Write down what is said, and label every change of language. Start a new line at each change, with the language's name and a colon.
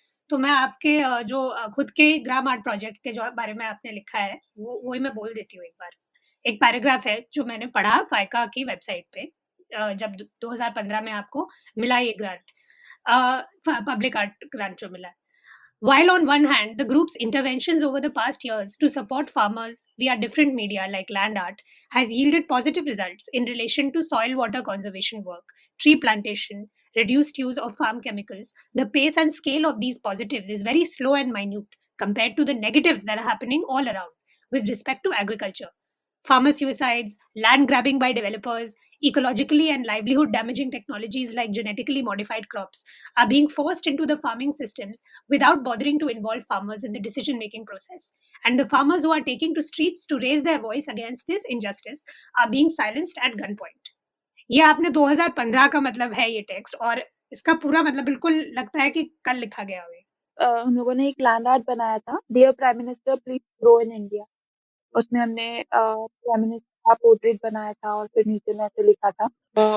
Hindi: तो मैं आपके जो खुद के ग्राम आर्ट प्रोजेक्ट के जो बारे में आपने लिखा है, वो वही मैं बोल देती हूँ एक बार। एक पैराग्राफ है जो मैंने पढ़ा फाइका की वेबसाइट पे जब 2015 में आपको मिला ये ग्रांट पब्लिक आर्ट ग्रांट जो मिला है।
English: While on one hand, the group's interventions over the past years to support farmers via different media like land art has yielded positive results in relation to soil water conservation work, tree plantation, reduced use of farm chemicals, the pace and scale of these positives is very slow and minute compared to the negatives that are happening all around with respect to agriculture. Farmer suicides, land grabbing by developers, ecologically and livelihood damaging technologies like genetically modified crops are being forced into the farming systems without bothering to involve farmers in the decision making process. And the farmers who are taking to streets to raise their voice against this injustice are being silenced at gunpoint.
Hindi: ये आपने 2015 का मतलब है ये text और इसका पूरा मतलब बिल्कुल लगता है कि कल लिखा गया हो ये। हम लोगों ने एक लैंड आर्ट बनाया था, dear prime minister please grow in India. उसमें हमने प्राइम मिनिस्टर का पोर्ट्रेट बनाया था और फिर नीचे में ऐसे लिखा था।